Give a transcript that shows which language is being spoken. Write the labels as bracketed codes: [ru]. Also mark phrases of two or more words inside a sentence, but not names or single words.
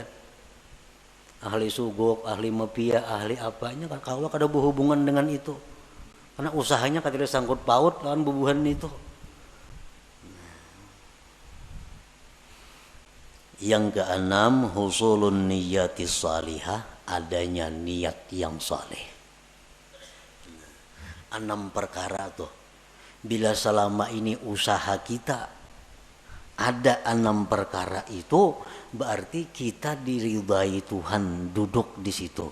[bjn] Ahli sugok, ahli mafia, ahli apanya kawa kada berhubungan dengan itu. Karena usahanya kada sangkut paut lawan bubuhan itu. Yang keenam, [ar] husulun niyatis salihah, [bjn] adanya niat yang saleh. 6 perkara tuh Bila selama ini usaha kita ada 6 perkara itu, berarti kita diridai Tuhan duduk di situ.